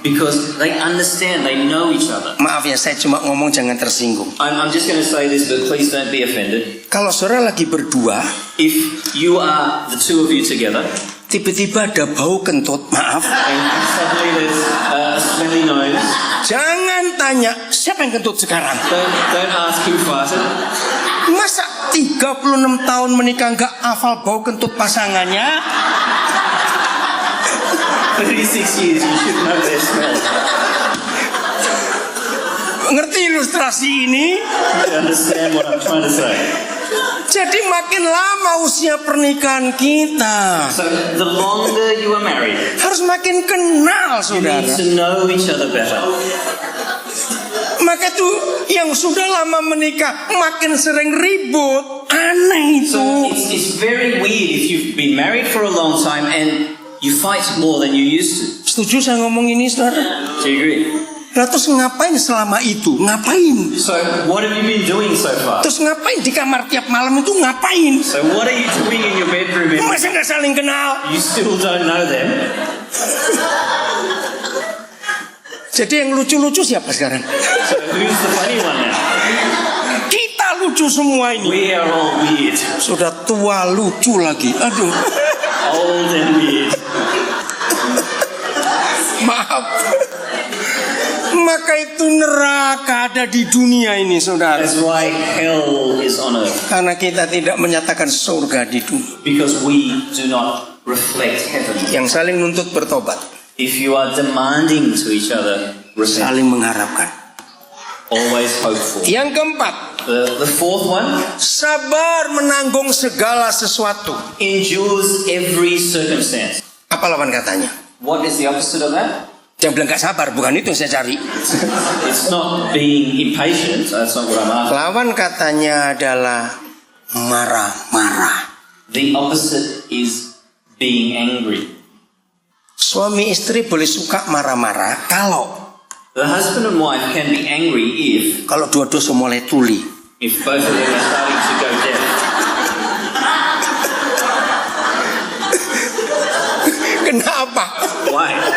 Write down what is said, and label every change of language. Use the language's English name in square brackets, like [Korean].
[English] Because they understand, they know each other. [Indonesian] Maaf ya, saya cuma ngomong jangan tersinggung. [English] I'm just going to say this, but please don't be offended. [Indonesian] Kalau saudara lagi berdua, [English] If you are the two of you together, [Indonesian] tiba-tiba ada bau kentut, maaf. [English] and suddenly there's a smelly nose, [Indonesian] Jangan tanya, siapa yang kentut sekarang? [English] don't ask who farted. [Indonesian] Masa 36 tahun menikah nggak hafal bau kentut pasangannya? [English] 36 years, you should know their smell. [Indonesian] Ngerti ilustrasi ini? [English] You understand what I'm trying to say? [Indonesian] Jadi makin lama usia pernikahan kita, [English] So the longer you are married, [Indonesian] harus makin kenal, [English] you [Indonesian] saudara. [English] need to know each other better. [Indonesian] Maka itu yang sudah lama menikah makin sering ribut. Aneh itu. [English] So it's very weird if you've been married for a long time and you fight more than you used to. [Indonesian] Setuju saya ngomong ini, saudara? [English] Do you agree? [Indonesian] Lah terus ngapain selama itu? Ngapain? [English] So what have you been doing so far? [Indonesian] Terus ngapain di kamar tiap malam itu ngapain? [English] So what are you doing in your bedroom? [Indonesian] Masa nggak saling kenal? [English] You still don't know them. [Indonesian] Jadi yang lucu-lucu siapa sekarang? [English] So who's the funny one now? [Indonesian] Kita lucu semua ini. [English] We are all weird. [Indonesian] Sudah tua lucu lagi. Aduh. [English] Old and weird. [Indonesian] Maaf. Maka itu neraka ada di dunia ini, saudara. [English] That's why hell is on earth. [Indonesian] Karena kita tidak menyatakan surga di dunia. [English] Because we do not reflect heaven. [Indonesian] Yang saling nuntut bertobat. [English] If you are demanding to each other, repent. [Indonesian] Saling mengharapkan. [English] Always hopeful. [Indonesian] Yang keempat, [English] The fourth one, [Indonesian] sabar menanggung segala sesuatu. [English] endures every circumstance. [Indonesian] Apa lawan katanya? [English] What is the opposite of that? [Indonesian] Jangan bilang gak sabar, bukan itu yang saya cari. [English] It's not being impatient. That's not what I'm after. [Indonesian] Lawan katanya adalah marah-marah. [English] The opposite is being angry. [Indonesian] Suami istri boleh suka marah-marah kalau [English] The husband and wife can be angry [Indonesian] kalau dua-dua mulai tuli. [English] if both of them are starting to go deaf. [Indonesian] Kenapa? Why?